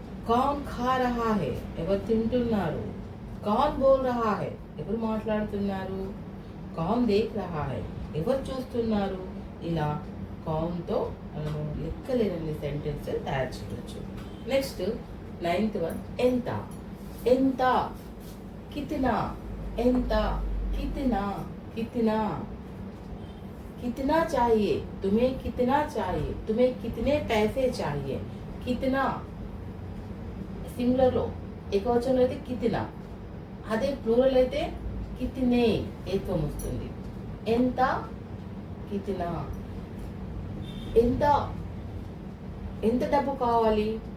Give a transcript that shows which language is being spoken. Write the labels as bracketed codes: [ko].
[hi] कौन खा रहा है. [te] ఎవరు తింటున్నారు. [hi] कौन बोल रहा है. [te] ఎవరు మాట్లాడుతున్నారు. [hi] कौन देख रहा है. [te] ఎవరు చూస్తున్నారు. ఇలా కౌన్తో మనము లెక్కలేనన్ని సెంటెన్స్ తయారు చేయవచ్చు. నెక్స్ట్ 9th వన్ ఎంత. [hi] ఎంత, కితనా, ఎంత, కితనా, కితనా, कितना चाहिए, तुम्हें कितना चाहिए, तुम्हें कितने पैसे चाहिए. [te] कितना సింగులర్ లో ఏకవచనంలో అయితే కితినా, అదే ప్లూరల్ అయితే కితినే ఏత్వం వస్తుంది. ఎంత, కితినా. ఎంత, ఎంత డబ్బు కావాలి.